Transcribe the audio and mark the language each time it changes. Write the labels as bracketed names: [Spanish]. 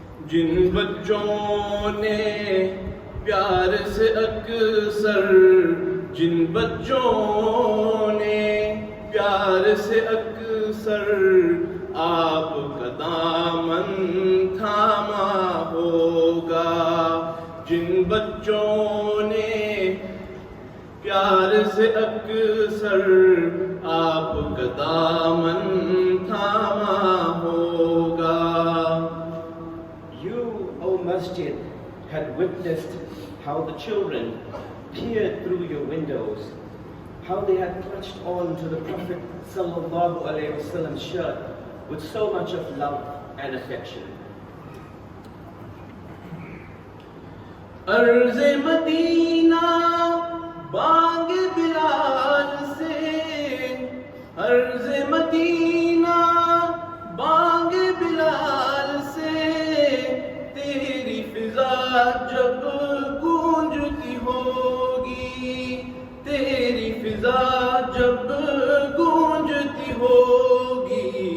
[Urdu] جن بچوں نے پیار سے اکثر، جن بچوں نے پیار سے اکثر آپ کا دامن تھاما ہوگا، جن بچوں نے پیار سے اکثر آپ کا دامن تھاما ہوگا. [English] You, O Masjid, had witnessed how the children peered through your windows, how they had clutched on to the Prophet sallallahu alaihi wasallam's shirt with so much of love and affection. [Urdu] عرض مدینہ بانگ بلال سے، عرض مدینہ بانگ بلال سے، تیری فضا جب گونجتی ہوگی، تیری فضا جب گونجتی ہوگی،